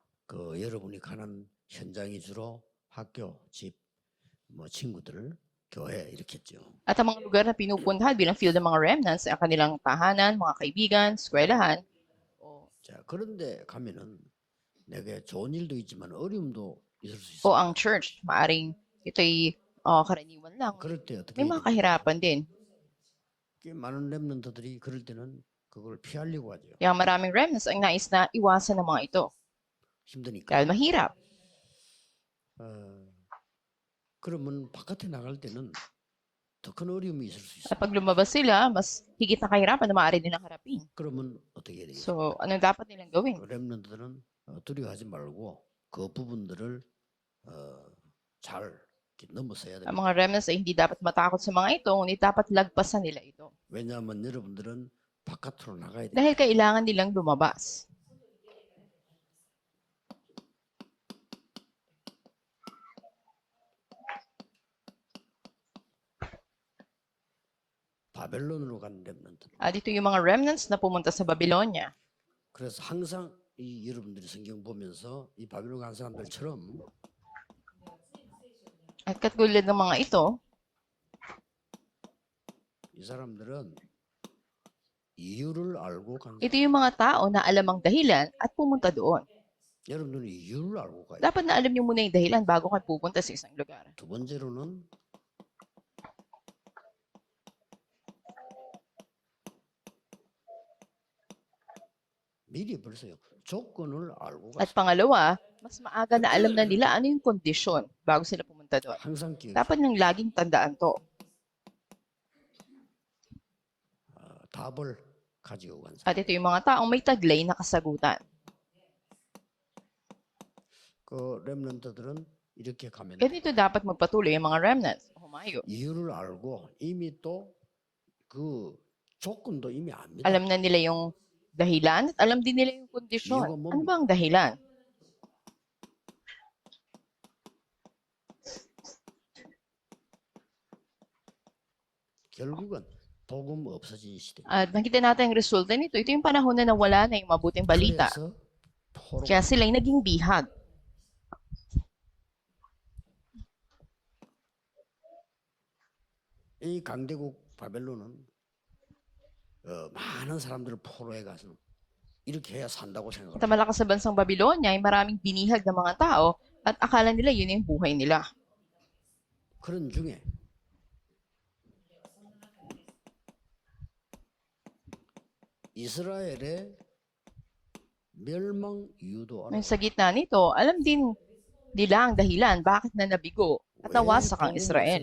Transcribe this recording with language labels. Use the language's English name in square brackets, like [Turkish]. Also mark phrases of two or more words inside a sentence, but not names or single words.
[Korean] 여러분이 가는 현장이 주로 학교, 집, 친구들, 교회 이렇겠죠. [Filipino] At ang mga lugar na pinupuntahan bilang field ng mga remnants ay ang kanilang tahanan, mga kaibigan, eskwelahan. [Korean] 자, 그런데 가면은 내게 좋은 일도 있지만 어려움도 있을 수 [Filipino] O [Korean] 있습니다. [Filipino] ang church, maaring ito'y karaniwan lang. [Korean] 그럴 때 어떻게 [Filipino] May [Korean] 해야 [Filipino] mga [Korean] 됩니까? [Filipino] kahirapan din. [Korean] 꽤 많은 렘넌트들이 그럴 때는 그걸 피하려고 하죠. [Filipino] Kaya maraming remnants ang nais na iwasan ng mga ito. [Korean] 힘드니까. [Filipino] Dahil mahirap. [Korean] 그러면 바깥에 나갈 때는 더 큰 어려움이 있을 수 [Filipino] At [Korean] 있어요. [Filipino] pag lumabas sila, mas higit na kahirapan na maaari nilang harapin. [Korean] 그러면 어떻게 해야 되겠어요? [Filipino] So, anong dapat nilang gawin? [Korean] 렘넌트들은 두려워하지 말고 그 부분들을 잘 이렇게 넘어서야 [Filipino] Ang [Korean] 됩니다. [Filipino] mga remnants ay hindi dapat matakot sa mga ito, ngunit dapat lagpasan nila ito. [Korean] 왜냐하면 여러분들은 바깥으로 나가야 돼요. [Filipino] Dahil kailangan nilang lumabas. [Korean] 바벨론으로 간 렘넌트. [Filipino] At ito yung mga remnants na pumunta sa Babylonia. [Korean] 그래서 항상 여러분들이 성경 보면서 이 바벨론 간 사람들처럼 [Filipino] At katulad ng mga ito, [Korean] 이 사람들은 이유를 알고 간 [Filipino] ito yung mga tao na alam ang dahilan at pumunta doon. [Korean] 여러분들은 이유를 알고 가요. [Filipino] Dapat na alam niyo muna yung dahilan bago kayo pupunta sa isang lugar. [Korean] 두 번째로는 미리 벌써요. 조건을 알고 [Filipino] At [Korean] 가세요. [Filipino] pangalawa, mas maaga na alam na nila ano yung kondisyon bago sila pumunta doon. [Korean] 항상 기억해. [Filipino] Dapat nang laging tandaan to. [Korean] 답을 가지고 간 사람. [Filipino] At ito yung mga taong may taglay na kasagutan. [Korean] 그 렘넌트들은 이렇게 가면 [Filipino] Ganito dapat magpatuloy ang mga remnants. Humayo. [Korean] 이유를 알고 이미 또 그 조건도 이미 압니다. [Filipino] Alam na nila yung dahilan at alam din nila yung kondisyon. Iyon mo. Ano ba ang dahilan? [Korean] 결국은 복음 없어진 시대. [Filipino] At nakita natin ang resulta nito. Ito yung panahon na nawala na yung mabuting balita. [Korean] 그래서 포로 [Filipino] Kaya sila ay naging bihag. [Korean] 이 강대국 바벨론은 많은 사람들을 포로해 가서 이렇게 해야 산다고 [Filipino] At [Korean] 생각을 [Filipino] ang malakas sa bansang Babylonia ay maraming binihag ng mga tao at akala nila yun yung buhay nila. [Korean] 그런 중에 이스라엘의 멸망 이유도 알아요. [Filipino] Ngayon sa gitna nito, alam din nila ang dahilan bakit na nabigo at nawasak ang Israel.